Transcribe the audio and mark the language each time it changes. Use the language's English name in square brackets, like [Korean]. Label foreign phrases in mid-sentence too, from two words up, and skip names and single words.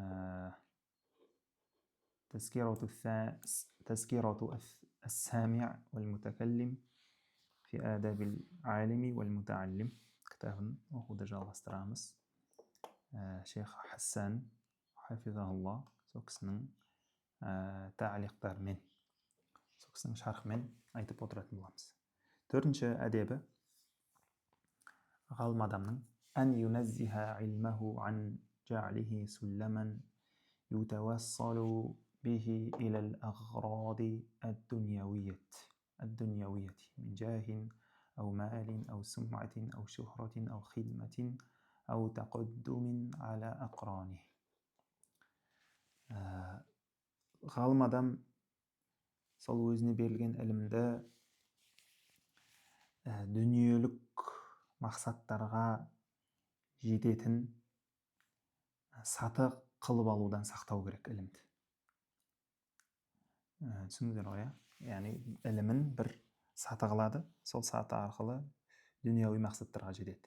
[Kazakh] تذكرة السامع والمتكلم في آداب العالم والمتعلم كتاب وخد жалғастырамыз шейх Хасан хафизахулла сол кісінің ta'liqтарымен сол кісінің шархымен айтып отыратын боламыз. Төртінші әдебі ғалым адамның [Arabic] أن ينزه علمه عن جعله سلما يتوصل به إلى الأغراض الدنيوية من جاه أو مال أو سمعة أو شهرة أو خدمة أو تقدم على أقرانه. [Kazakh] غالم адам сол өзіне берілген ілімді дүниелік мақсаттарға жететін саты қылып алудан сақтау керек ілімді. Түсіндіңіздер ғой, яғни ілімін бір саты қылады, сол саты арқылы дүнияви мақсаттарға жетеді.